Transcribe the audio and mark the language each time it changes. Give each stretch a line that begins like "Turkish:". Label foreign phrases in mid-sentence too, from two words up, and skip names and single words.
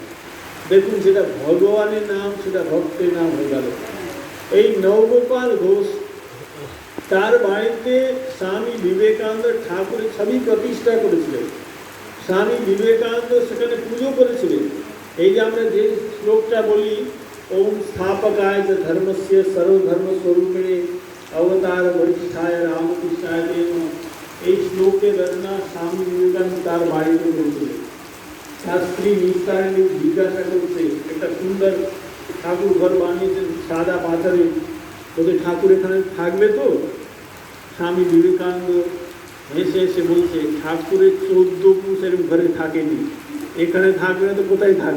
Bangla: দেখুন, যেটা ভগবানের নাম সেটা ভক্তের নাম হয়ে গেল। এই নবগোপাল ঘোষ তার বাড়িতে স্বামী বিবেকানন্দ ঠাকুরের ছবি প্রতিষ্ঠা করেছিলেন। স্বামী বিবেকানন্দ সেখানে পুজো করেছিলেন। এই যে আমরা যে শ্লোকটা বলি
Sanskrit: ओम स्थापकाय च धर्मस्य सर्वधर्म स्वरूपिणे अवतार वरिष्ठाय रामकृष्णाय ते नमः।
Bangla: এই শ্লোকের রচনা স্বামী বিবেকানন্দ তার বাড়িতে করেছিলেন। তার স্ত্রী নিস্তারিণী জিজ্ঞাসা করছে, একটা সুন্দর ঠাকুর ঘর বানিয়েছেন সাদা পাথরে, ওদের ঠাকুর এখানে থাকবে তো? স্বামী বিবেকানন্দ হেসে হেসে বলছে, ঠাকুরের 14 পুরুষ এরকম ঘরে থাকেনি, এখানে থাকবে না তো কোথায় থাকবে?